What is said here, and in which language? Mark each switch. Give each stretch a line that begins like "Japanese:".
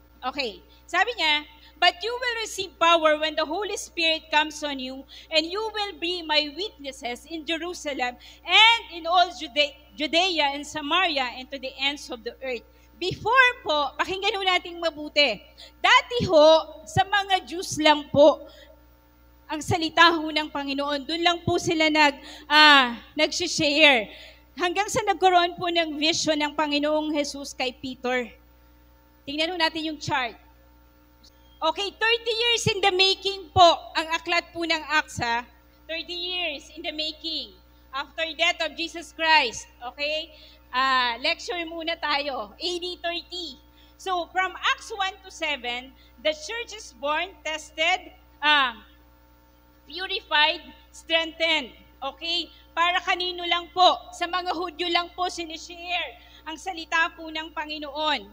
Filipino: Okay, sabi niya,
English: "But you will receive power when the Holy Spirit comes on you, and you will be my witnesses in Jerusalem and in all Judea and Samaria and to the ends of the earth."
Filipino: Before po, pakinggan ho natin mabuti. Dati ho, sa mga Jews lang po, ang salita ho ng Panginoon, doon lang po sila nag-share. Hanggang sa nagkaroon po ng vision ng Panginoong Jesus kay Peter. Tingnan ho natin yung chart.
English: Okay, 30 years in the making po ang aklat po ng Acts, 30 years in the making. After death of Jesus Christ. Okay?
Filipino: Lecture muna tayo.
English: AD 30. So, from Acts 1 to 7, the church is born, tested, purified, strengthened.
Filipino: Okay? Para kanino lang po? Sa mga Hudyo lang po sinishare ang salita po ng Panginoon.